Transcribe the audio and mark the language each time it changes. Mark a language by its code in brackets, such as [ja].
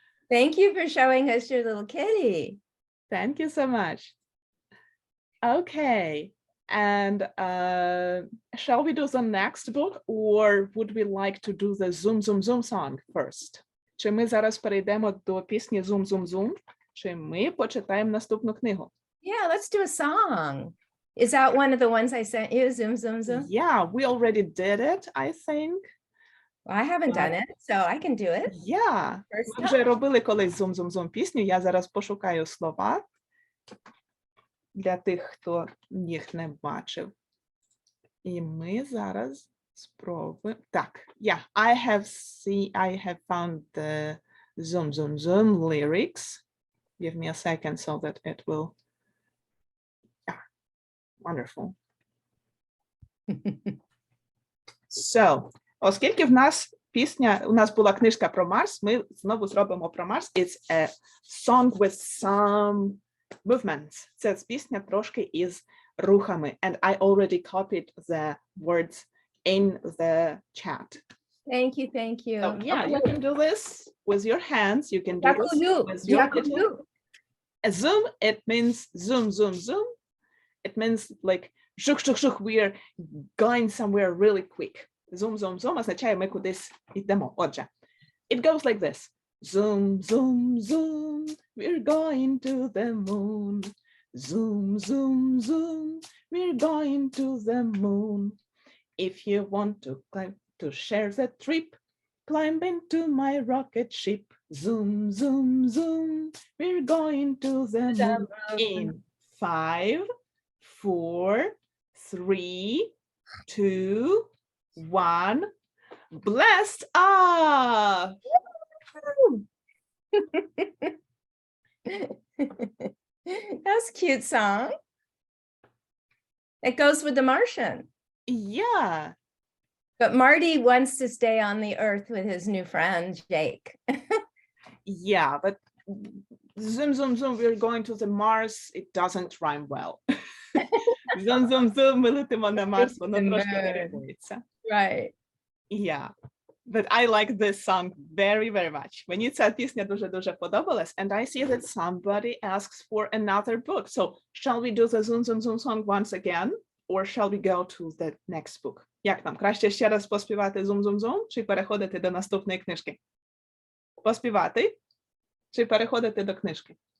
[en] Thank you for showing us your little kitty. Thank you so much. Okay, and shall we do the next book, or would we like to do the Zoom Zoom Zoom song first? [uk] Чи ми зараз перейдемо до пісні Zoom Zoom Zoom, чи ми почитаємо наступну книгу? [en] Yeah, let's do a song. Is that one of the ones I sent you? Zoom, zoom, zoom. Yeah, we already did it, I think. Well, I haven't done it, so I can do it. Yeah, First [uk] ми вже [en] time. [uk] робили колись Zoom Zoom Zoom пісню. Я зараз пошукаю слова для тих, хто їх не бачив. І ми зараз спробуємо. [en] Так, yeah, I have found the Zoom Zoom Zoom lyrics. Give me a second so that it will. Yeah, wonderful. [uk] So, оскільки у нас була книжка про Марс, ми знову зробимо про Марс. [en] It's a song with some movements. [uk] Це пісня трошки із рухами. [en] And I already copied the words in the chat. Thank you, thank you. So yeah, you can do this with your hands. You can do this [uk] Дякую, [en] with your little. [uk] дякую. [en] A zoom, it means zoom, zoom, zoom. It means like shuk, shuk, shuk, we're going somewhere really quick. [uk] Zoom, zoom, zoom означає ми кудись йдемо. [en] Отже, it goes like this. Zoom, zoom, zoom, we're going to the moon. Zoom, zoom, zoom, we're going to the moon. If you want to share the trip, climb into my rocket ship. Zoom, zoom, zoom, we're going to the moon. In 5, 4, 3, 2, 1. Blast off! That's a cute song. It goes with The Martian. Yeah. But Marty wants to stay on the earth with his new friend, Jake. Yeah, but zoom, zoom, zoom, we're going to the Mars. It doesn't rhyme well. [uk] Zoom, zoom, zoom, ми летимо на Марс, воно трошки не рифмується. [en] Right. Yeah. But I like this song very, very much. [uk] Мені ця пісня дуже-дуже подобалась, [en] and I see that somebody asks for another book. So, shall we do the zoom, zoom, zoom song once again? Or shall we go to the next book? [uk] Як нам? Краще ще раз поспівати zoom, zoom, zoom, чи переходити до наступної книжки? Поспівати? Чи переходити до книжки?